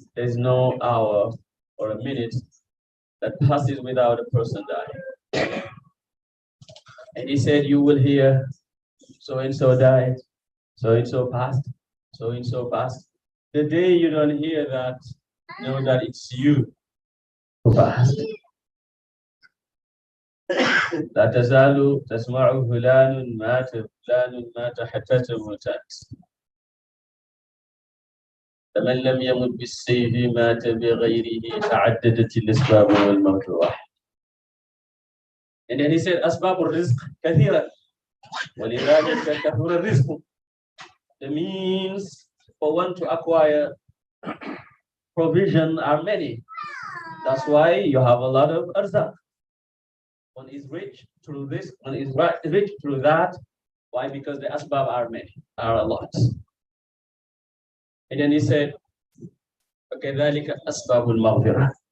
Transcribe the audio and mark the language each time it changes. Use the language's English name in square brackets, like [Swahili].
[English] There is no hour or a minute that passes without a person dying. And he said, you will hear so and so died, so and so passed, so and so passed. The day you don't hear that, know that it's you who passed. [Arabic] لا تزال تسمع فلان مات حتى تموت. فمن لم يمت بالسيف مات بغيره تعددت الأسباب والموت واحد. [English] And then he said [Arabic] أسباب الرزق كثيرة ولذلك كثر الرزق. [English] The means for one to acquire provision are many. That's why you have a lot of arzaq. One is rich through this, one is rich through that. Why? Because the asbab are many, are a lot. And then he said, [Arabic] وَكَذَلِكَ أَسْبَابُ الْمَغْفِرَةِ.